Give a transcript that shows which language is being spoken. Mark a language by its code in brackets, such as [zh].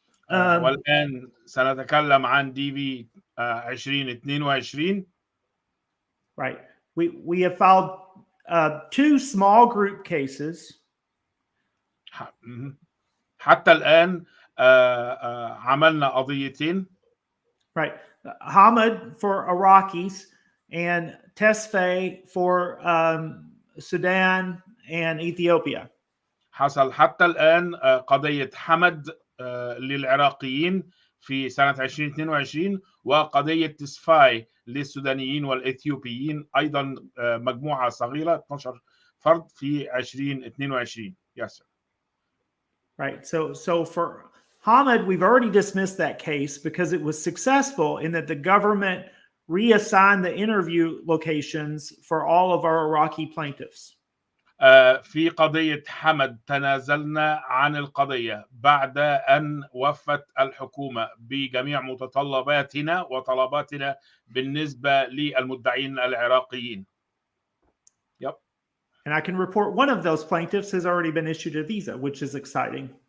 [ar] والآن سنتكلم عن DV 2022. [en] Right. We have filed 2 small group cases. [ar] حتى الآن عملنا قضيتين. [en] Right. Hamad for Iraqis and Tesfaye for Sudan and Ethiopia. [ar] حصل حتى الآن قضية حمد للعراقيين في سنة 2022 وقضية تسفاي للسودانيين والإثيوبيين أيضا مجموعة صغيرة 12 فرد في 2022. [en] Yes, sir. Right. So for Hamad, we've already dismissed that case because it was successful in that the government reassigned the interview locations for all of our Iraqi plaintiffs. [ar] في قضية حمد تنازلنا عن القضية بعد أن وفت الحكومة بجميع متطلباتنا وطلباتنا بالنسبة للمدعين العراقيين. [en] Yep. And I can report one of those plaintiffs has already been issued a visa, which is exciting.